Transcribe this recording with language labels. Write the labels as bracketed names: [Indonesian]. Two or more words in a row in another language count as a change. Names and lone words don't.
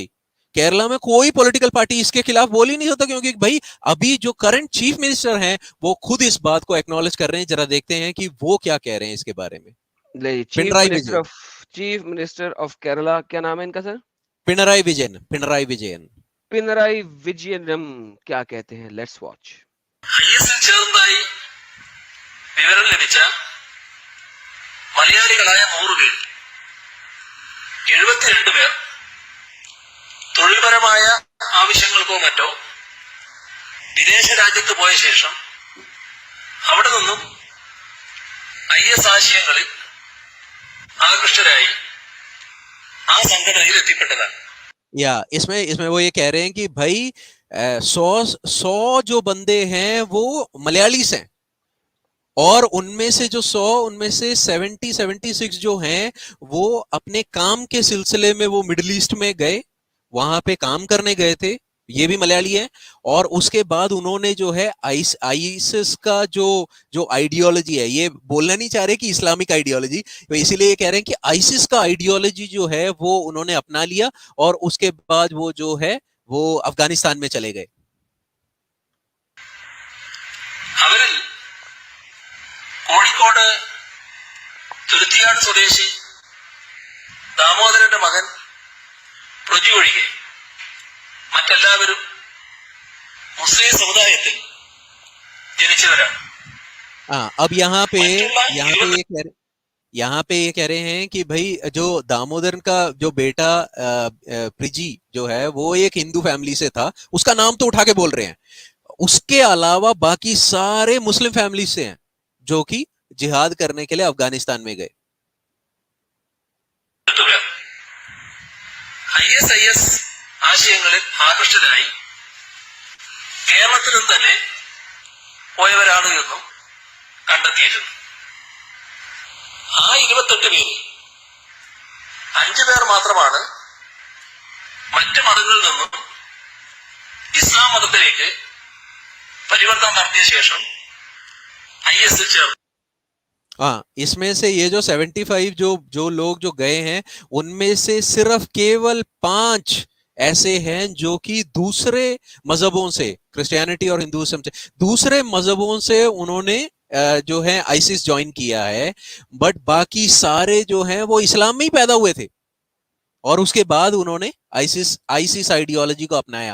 [Hindi] केरला में कोई पॉलिटिकल पार्टी इसके खिलाफ बोल ही नहीं सकता, क्योंकि भाई अभी जो [English] current chief minister [Hindi] हैं वो खुद इस बात को एक्नॉलेज कर रहे हैं। जरा देखते हैं कि वो क्या कह रहे हैं इसके बारे में। [English] chief minister of Kerala, [Hindi] क्या नाम है इनका सर? पिनराई विजयन। पिनराई विजयन पिनराई विजयनम क्या कहते हैं? [English] let's watch. [Malayalam] ചേർന്നതായി വിവരം ലഭിച്ച മലയാളികളായ 100 പേരിൽ 72 പേർ തൊഴിൽപരമായ ആവശ്യങ്ങൾക്കോ മറ്റോ വിദേശ രാജ്യത്ത് പോയ ശേഷം അവിടെ നിന്നും IS ആശയങ്ങളിൽ ആകൃഷ്ടരായി ആ സംഘടനയിൽ എത്തിപ്പെട്ടതാണ്। [Hindi] या इसमें वो ये कह रहे हैं कि भाई 100 जो बंदे हैं वो मलयालीस हैं, और उनमें से जो 100, उनमें से 76 जो हैं वो अपने काम के सिलसिले में वो मिडिल ईस्ट में गए, वहां पे काम करने गए थे, ये भी मलयाली है। और उसके बाद उन्होंने जो है आईसिस का जो जो आइडियोलॉजी है, ये बोलना नहीं चाह रहे कि [English] Islamic ideology, [Hindi] तो इसीलिए ये कह रहे हैं कि आईसिस का आइडियोलॉजी जो है वो उन्होंने अपना लिया, और उसके बाद वो जो है वो अफगानिस्तान में चले गए। [Malayalam] അവരിൽ കോഴിക്കോട് തുരുത്തിയാട് സ്വദേശി ദാമോദരന്റെ മകൻ പ്രജു ഒഴികെ മറ്റെല്ലാവരും മുസ്ലിം സമുദായത്തിൽ ജനിച്ചവരാണ്. [Hindi] अब यहाँ पे [Malayalam] മറ്റുള്ള [Hindi] यहाँ पे ये कह रहे हैं कि भाई जो दामोदर का जो बेटा प्रिजी जो है वो एक [English] Hindu family [Hindi] से था, उसका नाम तो उठा के बोल रहे हैं, उसके अलावा बाकी सारे [English] Muslim family [Hindi] से हैं जो कि जिहाद करने के लिए अफगानिस्तान में गए। [Malayalam] IS ആശയങ്ങളിൽ ആകർഷിതരായി കേരളത്തിൽ നിന്ന് തന്നെ പോയവരാണ് എന്നും കണ്ടെത്തിയിരുന്നു. ആ 28 പേരിൽ 5 പേർ മാത്രമാണ് മറ്റ് മതങ്ങളിൽ നിന്നും ഇസ്ലാം മതത്തിലേക്ക് പരിവർത്തനം നടത്തിയ ശേഷം IS ചേർന്നു. [Hindi] हाँ, इसमें से ये जो 75 जो लोग जो गए हैं, उनमें से सिर्फ केवल 5 ऐसे हैं जो कि दूसरे मजहबों से, क्रिश्चियनिटी और हिंदुइज्म से, दूसरे मजहबों से उन्होंने जो है आईसिस ज्वाइन किया है, बट बाकी सारे जो हैं वो इस्लाम में ही पैदा हुए थे और उसके बाद उन्होंने आईसिस आइडियोलॉजी को अपनाया।